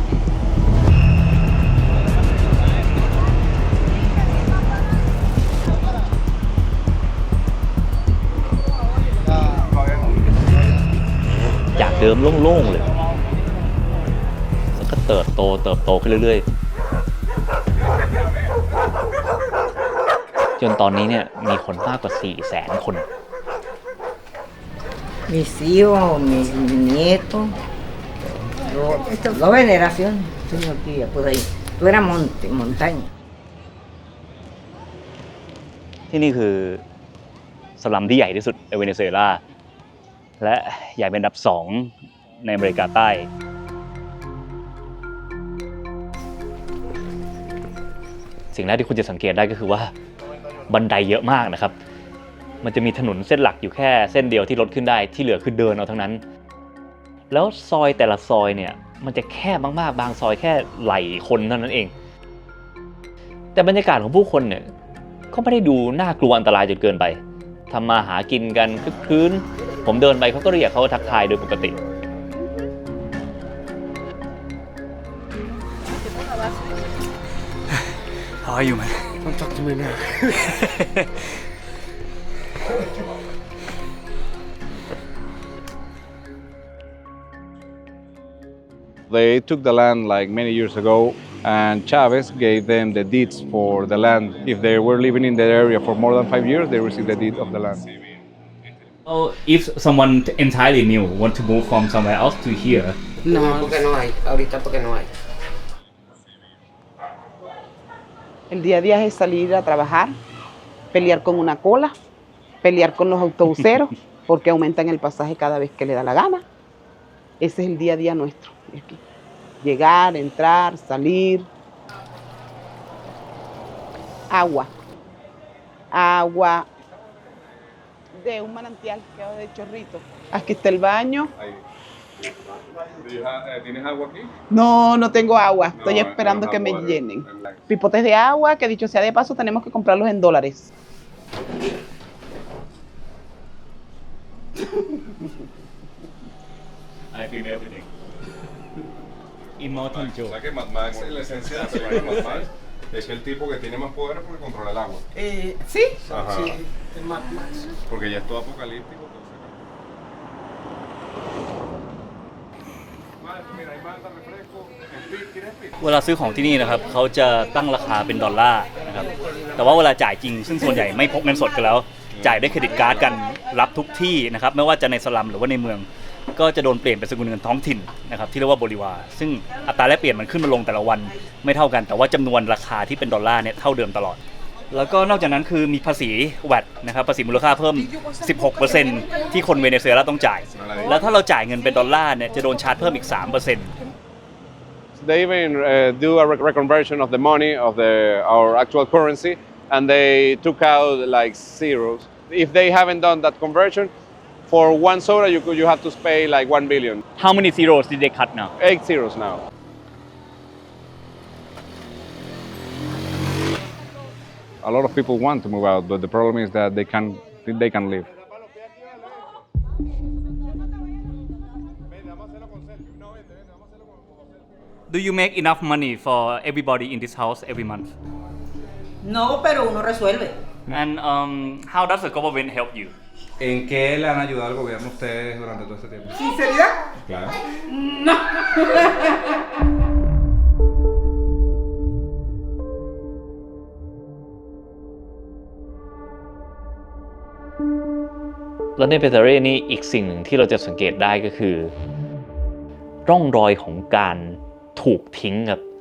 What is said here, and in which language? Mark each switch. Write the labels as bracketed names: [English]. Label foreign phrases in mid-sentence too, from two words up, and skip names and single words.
[Thai] จากเดิมโล่งๆเลยแล้วก็เติบโตขึ้นเรื่อยๆจนตอนนี้เนี่ยมีคนมากกว่า 400,000 คน [Spanish] Mis hijos, mis nietos, dos generaciones, señor tía, pues ahí, tú eras montaña. [Thai] ที่นี่คือสลัมที่ใหญ่ที่สุดในเวเนซุเอลาและใหญ่เป็นอันดับ 2 ในอเมริกาใต้สิ่งแรกที่คุณจะสังเกตได้ ก็คือว่าบันไดเยอะมากนะครับมันจะมีถนนเส้นหลักอยู่แค่เส้นเดียวที่รถขึ้นได้ที่เหลือคือเดินเอาทั้งนั้นแล้วซอยแต่ละซอยเนี่ยมันจะแคบมากๆบางซอยแค่ไหล่คนเท่านั้นเองแต่บรรยากาศของผู้คนเนี่ยก็ไม่ได้ดูน่ากลัวอันตรายจนเกินไปทำมาหากินกันคึกคืนผมเดินไปเขาก็เรียกเขาทักทายโดยปกติ [English] How are you, man? Don't talk to me now. They took the land like many years ago, and Chavez gave them the deeds for the land. If they were living in that area for more than 5 years, they received the deed of the land. Oh, if someone entirely new want to move from somewhere else to here, [Spanish] No, porque no hay. Ahorita porque no hay. El día a día es salir a trabajar, pelear con una cola, pelear con los autobuseros, porque aumentan el pasaje cada vez que le da la gana. Ese es el día a día nuestro. Llegar, entrar, salir. Agua. Agua de un manantial que va de chorrito. Aquí está el baño. ¿Tienes agua aquí? No, no tengo agua. Estoy esperando que me llenen. Pipotes de agua, que dicho sea de paso, tenemos que comprarlos en dólares. [English] I feel everything. Immortal Joe. [Spanish] O sea que Mad Max, en la esencia de la película Mad Max, es el tipo que tiene más poder porque controla el agua. Sí. Ajá. Sí, es más. Porque ya es todo apocalíptico. Mira, hay malta, refresco. ¿Quieres speed? [Thai] เวลาซื้อของที่นี่นะครับเขาจะตั้งราคาเป็นดอลลาร์นะครับแต่ว่าเวลาจ่ายจริงซึ่งส่วนใหญ่ไม่พกเงินสดกันแล้วจ่ายด้วยเครดิตการ์ดกันรับทุกที่นะครับไม่ว่าจะในสลัมหรือว่าในเมืองก็จะโดนเปลี่ยนเป็นสกุลเงินท้องถิ่นนะครับที่เรียกว่าโบลิวาร์ซึ่งอัตราแลกเปลี่ยนมันขึ้นมาลงแต่ละวันไม่เท่ากันแต่ว่าจำนวนราคาที่เป็นดอลลาร์เนี่ยเท่าเดิมตลอดแล้วก็นอกจากนั้นคือมีภาษี VAT นะครับภาษีมูลค่าเพิ่ม 16% ที่คนเวเนซุเอลาต้องจ่ายแล้วถ้าเราจ่ายเงินเป็นดอลลาร์เนี่ยจะโดนชาร์จเพิ่มอีก 3% [English] They even do a reconversion of the money of our actual currency, and they took out like zeros. If they haven't done that conversion, for one soda you have to pay like 1 billion. How many zeros did they cut now? 8 zeros now. A lot of people want to move out, but the problem is that they can live. Do you make enough money for everybody in this house every month? [Spanish] No, pero uno resuelve. [English] And how does the government help you? [Spanish] ¿En qué le han ayudado al gobierno ustedes durante todo este tiempo? ¿Sinceridad? Claro. No. [Thai] แล้วในเปเตเร่นี่อีกสิ่งหนึ่งที่เราจะสังเกตได้ก็คือร่องรอยของการถูกทิ้งครับ